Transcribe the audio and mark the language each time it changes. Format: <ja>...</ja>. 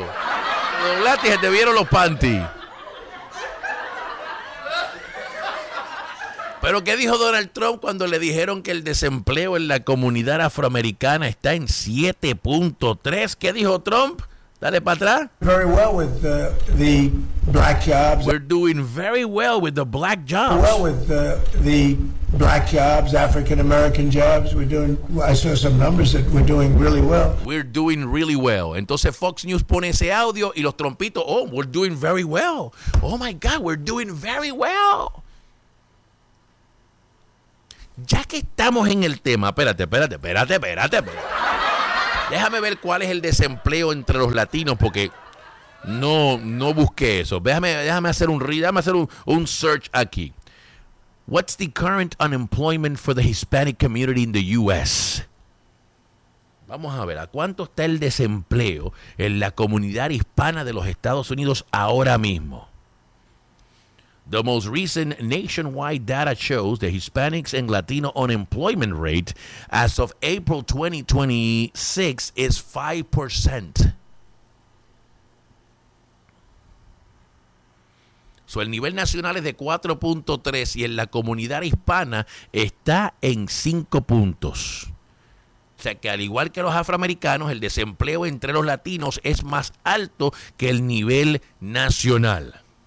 <es>Te doblaste y se te vieron los panties. Pero ¿qué dijo Donald Trump cuando le dijeron que el desempleo en la comunidad afroamericana está en 7.3? ¿Qué dijo Trump? Dale para atrás.</es> <en>Very well with the black jobs. We're doing very well with the black jobs. Well with the black jobs, African American jobs. We're doing. I saw some numbers that we're doing really well. We're doing really well.</en> <es>Entonces Fox News pone ese audio y los trompitos.</es> <en>Oh, we're doing very well. Oh my God, we're doing very well.</en> <es>Ya que estamos en el tema, espérate. Déjame ver cuál es el desempleo entre los latinos, porque no busqué eso. Déjame hacer un search aquí.</es> <en>What's the current unemployment for the Hispanic community in the U.S.?</en> <es>Vamos a ver, ¿a cuánto está el desempleo en la comunidad hispana de los Estados Unidos ahora mismo?</es> <en>The most recent nationwide data shows the Hispanics and Latino unemployment rate as of April 2026 is 5%.</en> <es>So el nivel nacional es de 4.3 y en la comunidad hispana está en 5 puntos. O sea que al igual que los afroamericanos, el desempleo entre los latinos es más alto que el nivel nacional.</es>